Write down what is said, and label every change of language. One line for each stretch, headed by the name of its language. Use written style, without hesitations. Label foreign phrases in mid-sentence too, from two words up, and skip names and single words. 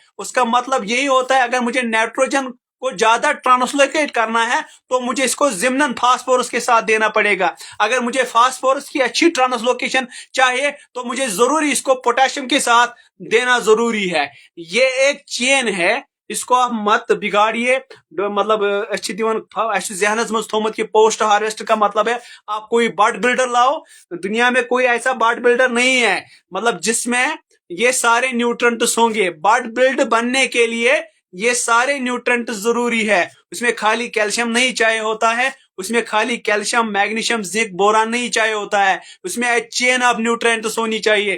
Hindi: उसका मतलब यही होता है, अगर मुझे नाइट्रोजन को ज्यादा ट्रांसलोकेट करना है तो मुझे इसको जिम्नन फास्फोरस के साथ देना पड़ेगा। अगर मुझे फास्फोरस की अच्छी ट्रांसलोकेशन चाहिए तो मुझे जरूरी इसको पोटेशियम के साथ देना जरूरी है। ये एक चेन है, इसको आप मत बिगाड़िए। मतलब
Kashmiri: अच्छी दिवन जहनस मज थोमत
Hindi: कि
English: post harvest
Hindi: का मतलब है आप कोई
English: body builder
Hindi: लाओ। दुनिया में कोई ऐसा
English: body builder
Hindi: नहीं है मतलब जिसमें ये सारे न्यूट्रंट्स होंगे।
English: body build
Hindi: बनने के लिए ये सारे न्यूट्रंट जरूरी है। उसमें खाली कैल्शियम नहीं चाहिए होता है, उसमें खाली
English: calcium magnesium zinc boron
Hindi: नहीं चाहिए होता है, उसमें एक
English: chain of nutrients
Hindi: होनी चाहिए।